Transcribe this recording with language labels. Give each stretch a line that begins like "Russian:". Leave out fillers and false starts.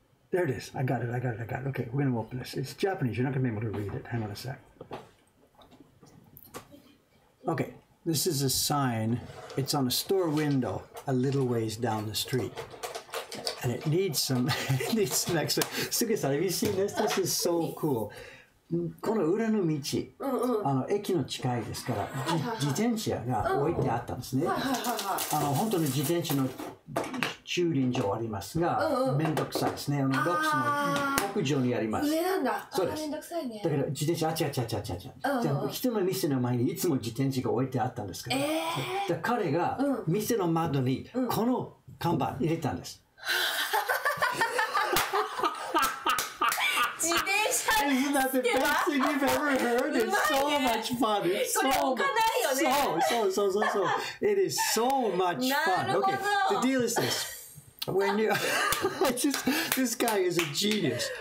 English: There it is. I got it. Okay, we're going to open this. It's Japanese. You're not going to be able to read it. Hang on a sec. Okay. This is a sign. It's on a store window a little ways down the street. And it needs some extra. Suge-san, have you seen this? This is so cool.
Japanese: この裏の道、駅の近いですから、自転車が置いてあったんですね。本当に自転車の駐輪場ありますが、めんどくさいですね。ロックスの屋上にあります。上なんだ。そうです。めんどくさいね。だから自転車、違う。人の店の前にいつも自転車が置いてあったんですけど、彼が店の窓にこの看板入れたんです。
English: Isn't that the best thing you've ever heard? It's so much fun. It's so. It is so much fun. Okay, the deal is this. When you, this guy is a genius.